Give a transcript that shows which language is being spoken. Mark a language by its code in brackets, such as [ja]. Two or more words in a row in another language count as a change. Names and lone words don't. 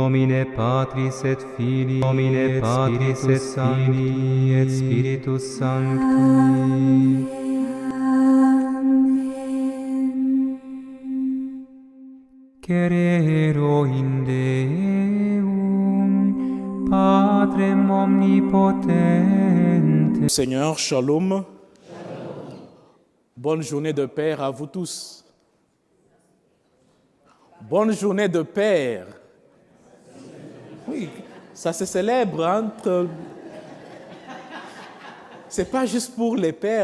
[la] nomine Patris et Filii, nomine Patris et Filii et Spiritus Sancti. Cerero in Deum, Patrem omnipotente. [fr] Seigneur, shalom. Bonne journée de Père à vous tous. Bonne journée de Père. Oui, ça se célèbre entre... C'est pas juste pour les pères.